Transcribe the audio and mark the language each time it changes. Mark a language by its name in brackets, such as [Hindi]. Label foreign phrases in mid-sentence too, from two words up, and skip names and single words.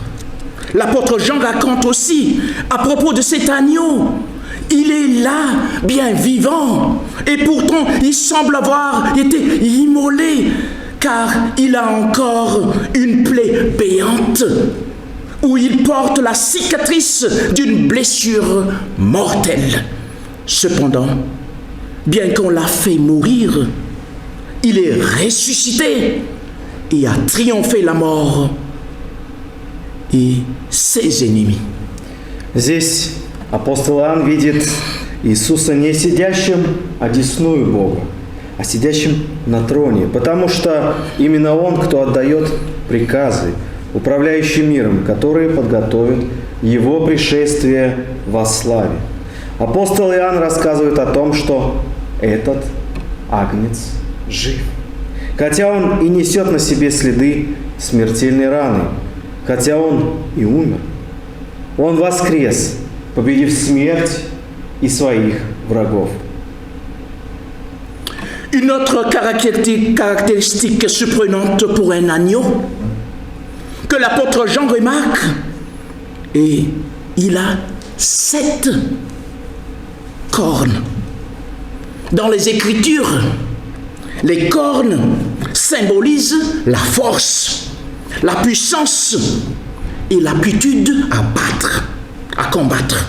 [French] L'apôtre Jean raconte aussi à propos de cet agneau: il est là, bien vivant, et pourtant il semble avoir été immolé, car il a encore une plaie béante, où il porte la cicatrice d'une blessure mortelle. Cependant, bien qu'on l'a fait mourir, il est ressuscité et a triomphé la mort et ses ennemis. [Russian] Здесь апостол Иоанн видит Иисуса не сидящим одесную Бога, а сидящим на троне, потому что именно Он, кто отдает приказы, управляющий миром, которые подготовят Его пришествие во славе. Апостол Иоанн рассказывает о том, что этот Агнец жив, хотя Он и несет на себе следы смертельной раны, хотя Он и умер. Он воскрес, победив смерть и своих врагов. [French] Une autre caractéristique surprenante pour un agneau que l'apôtre Jean remarque, et il a 7 cornes. Dans les Écritures, les cornes symbolisent la force, la puissance et l'aptitude à battre, à combattre.